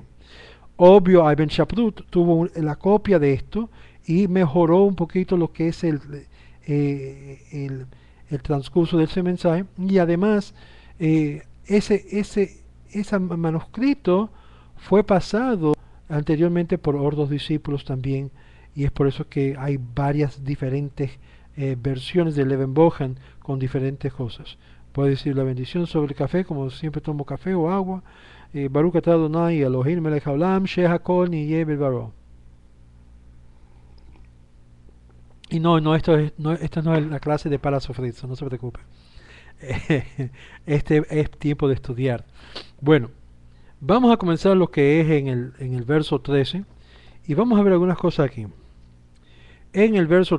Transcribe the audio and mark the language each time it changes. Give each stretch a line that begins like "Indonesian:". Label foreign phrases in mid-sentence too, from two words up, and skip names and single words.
Spanish: Obvio, Ibn Shaprut tuvo la copia de esto y mejoró un poquito lo que es el transcurso de ese mensaje, y además ese manuscrito fue pasado anteriormente por otros discípulos también, y es por eso que hay varias diferentes versiones del Evan Bohan con diferentes cosas. Puedo decir la bendición sobre el café, como siempre tomo café o agua.
Hebrew: ברוך אתה אדוני אלהים מלך העולם ש הכל נהיה בדברו.
Spanish: Y esta no es la clase de para sufrir, no se preocupe. Este es tiempo de estudiar. Bueno, vamos a comenzar lo que es en el verso 13 y vamos a ver algunas cosas aquí.